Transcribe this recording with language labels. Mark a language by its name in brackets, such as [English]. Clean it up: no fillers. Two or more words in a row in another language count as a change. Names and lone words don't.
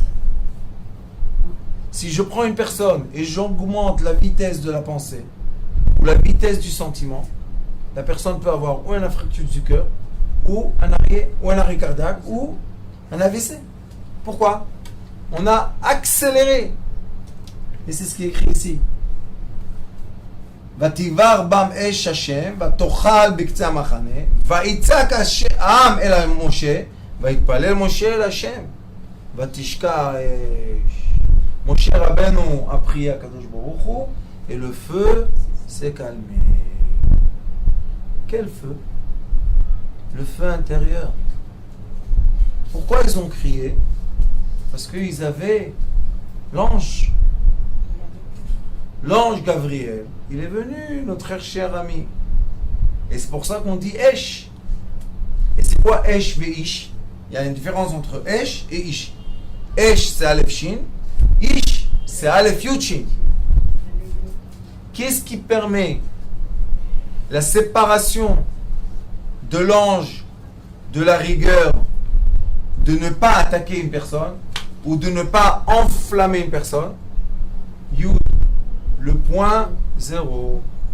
[French] Si je prends une personne et j'augmente la vitesse de la pensée ou la vitesse du sentiment, la personne peut avoir ou un infarctus du cœur, ou un arrêt cardiaque, ou un AVC. Pourquoi? On a accéléré. Et c'est ce qui est écrit ici. [Hebrew] ותבער בם אש השם ותאכל בקצה המחנה ויצעק השם אל משה ויתפלל משה אל השם ותשקע אש. [French] Moshe Rabbeinu a prié à [Hebrew] קדוש ברוך הוא, [French] et le feu s'est calmé. Quel feu? Le feu intérieur. Pourquoi ils ont crié? Parce qu'ils avaient l'ange. L'ange Gabriel. Il est venu, notre cher ami. Et c'est pour ça qu'on dit Esh. Et c'est quoi [Hebrew] אש ואיש? [French] Il y a une différence entre Esh et Ish. Esh c'est [Hebrew] אלף שין. [French] Ish c'est [Hebrew] אלף יוד שין. [French] Qu'est-ce qui permet la séparation de l'ange, de la rigueur, de ne pas attaquer une personne ou de ne pas enflammer une personne? Yud, le point 0.